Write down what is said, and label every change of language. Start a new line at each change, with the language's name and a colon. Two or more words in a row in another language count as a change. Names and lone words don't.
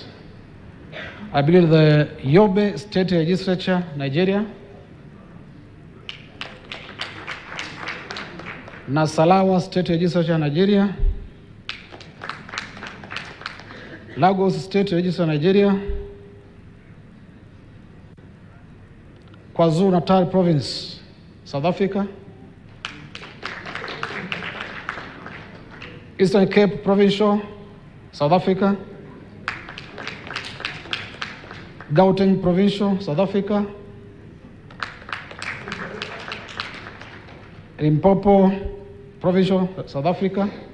English: I believe the Yobe State Legislature, Nigeria, Nasarawa State Legislature, Nigeria, Lagos State Legislature, Nigeria, KwaZulu-Natal Province, South Africa, Eastern Cape Provincial, South Africa, Gauteng Provincial, South Africa, Limpopo Provincial, South Africa,